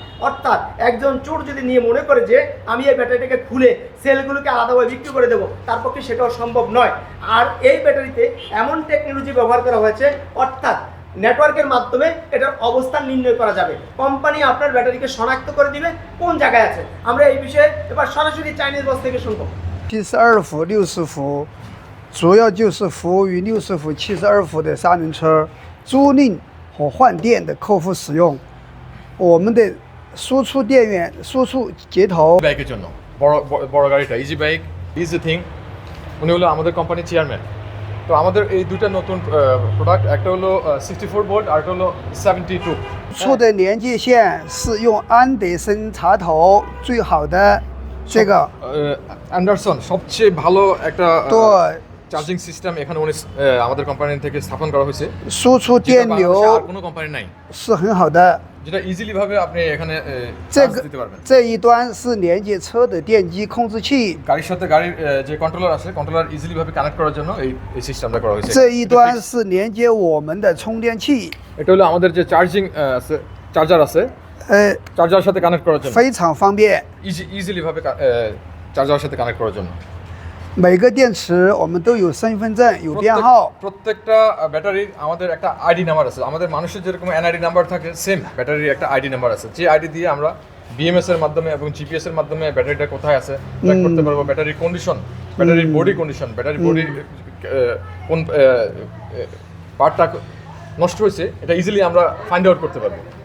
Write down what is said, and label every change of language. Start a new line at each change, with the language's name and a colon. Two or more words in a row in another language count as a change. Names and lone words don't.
Bangla: অর্থাৎ একজন চোর যদি নিয়ে মনে করে যে আমি এই ব্যাটারিটাকে খুলে সেলগুলোকে আলাদাভাবে বিক্রি করে দেবো, তার পক্ষে সেটাও সম্ভব নয়। আর এই ব্যাটারিতে এমন টেকনোলজি ব্যবহার করা হয়েছে, অর্থাৎ নেটওয়ার্কের মাধ্যমে এটার অবস্থান নির্ণয় করা যাবে। কোম্পানি আপনার ব্যাটারিকে শনাক্ত করে দিবে কোন জায়গায় আছে। আমরা এই বিষয়ে এবার সরাসরি চাইনিজ বস থেকে শুনবো।
Chinese: 72 伏、60伏，主要就是服务于60伏、72伏的三轮车租赁和换电的客户使用。我们的输出电源、输出接头
Bangla: বাইকের জন্য বড় গাড়িটা
English: easy bike, easy thing,
Bangla: উনি হলো আমাদের কোম্পানির চেয়ারম্যান। তো আমাদের এই দুইটা নতুন প্রোডাক্ট, একটা হলো 64 ভোল্ট আর একটা হলো 72।
Chinese: 出的连接线是用安德森插头最好的这个，
Bangla: অ্যান্ডারসন সবচেয়ে ভালো একটা
Chinese: 对，
English: charging system
Bangla: এখানে উনি আমাদের কোম্পানি থেকে স্থাপন করা হয়েছে।
Chinese: 输出
Bangla: যেটা
Chinese: 电
Bangla: বাংলাদেশে
Chinese: 流
Bangla: আর কোনো কোম্পানি নাই,
Chinese: 是很好的。
Bangla: যেটা ইজিলি ভাবে আপনি এখানে
Chinese: 这
Bangla: চার্জ
Chinese: 个
Bangla: দিতে পারবেন।
Chinese: 这一端是连接车的电机控制器，
Bangla: গাড়ির সাথে গাড়ির যে কন্ট্রোলার আছে, কন্ট্রোলার ইজিলি ভাবে কানেক্ট করার জন্য এই সিস্টেমটা করা হয়েছে।
Chinese: 这一端是连接我们的充电器，
Bangla: এটা হলো আমাদের যে চার্জিং আছে, চার্জার আছে, চার্জারের সাথে কানেক্ট করার জন্য
Chinese: 非常方便。
Bangla: ইজিলি ভাবে চার্জারের সাথে কানেক্ট করার জন্য।
Chinese: 每个电池我们都有身份证、有编号。
Bangla: প্রত্যেকটা ব্যাটারির আমাদের একটা
English: ID number
Bangla: আছে। আমাদের মানুষের যেরকম
English: NID number
Bangla: থাকে, সেম ব্যাটারির একটা
English: ID number
Bangla: আছে, যে আইডি দিয়ে আমরা বিএমএস এর মাধ্যমে এবং জিপিএস এর মাধ্যমে ব্যাটারিটা কোথায় আছে ট্র্যাক করতে পারবো। ব্যাটারির কন্ডিশন, ব্যাটারির বডি কন্ডিশন, ব্যাটারির বডির কোন পার্টটা নষ্ট হয়েছে, এটা ইজিলি আমরা
English: find out
Bangla: করতে পারবো।